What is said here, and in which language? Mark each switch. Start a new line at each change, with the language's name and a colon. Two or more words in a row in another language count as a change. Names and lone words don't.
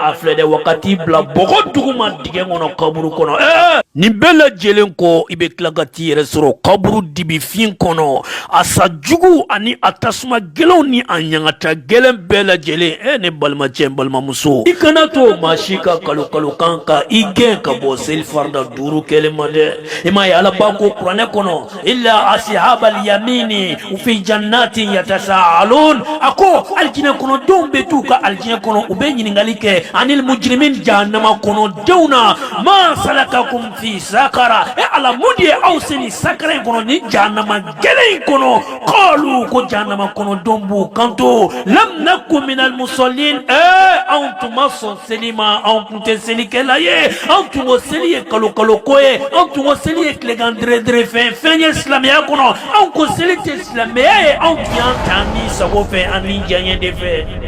Bambara: a filɛ dɛ wagati bila bɔgɔ duguma dingɛ kɔnɔ kaburu kɔnɔ nin bɛɛ lajɛlen kɔ i bɛ tila ka t'i yɛrɛ sɔrɔ kaburu dibifin kɔnɔ a sa jugu ani a tasuma gɛlɛnw ni a ɲangata gɛlɛn bɛɛ lajɛlen ne balimacɛ n balimamuso i kana to maa si ka kalo kan ka i gɛn ka bɔ selifarida 5 kɛlen ma dɛ i m'a ye ala b'a ko kuranɛ kɔnɔ
Arabic: إلا أصحاب اليمين في جنات
Bambara: yatasaalun a ko alijinɛ kɔnɔdenw bɛ t'u ka alijinɛ kɔnɔ u bɛ ɲininkali kɛ
Arabic: عن المجرمين
Bambara: jahannama kɔnɔdenw na
Arabic: ما سلككم في سقر
Bambara: ala mun de ye aw se nin sakara in kɔnɔ ni jahannama gɛlɛn in kɔnɔ qalu ko jahannama kɔnɔdenw b'u kanto
Arabic: لم نك من المصلين
Bambara: anw tun ma sɔn seli ma anw tun tɛ selikɛla ye anw tun ko seli ye kalo ko ye anw tun ko seli ye tilegan dere fɛn ye silamɛya kɔnɔ anw ko seli tɛ silamɛya ye anw tun y'an ta ni sago fɛ ani diɲɛ de fɛ